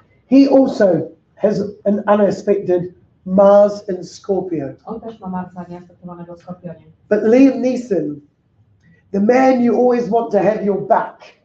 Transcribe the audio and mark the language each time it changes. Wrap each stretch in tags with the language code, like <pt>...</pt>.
<en>He also has an unaspected Mars in Scorpio.</en> <pl>On też ma Marsa nieaspektowanego w Skorpionie.</pl> <en>But Liam Neeson, the man you always want to have your back.</en>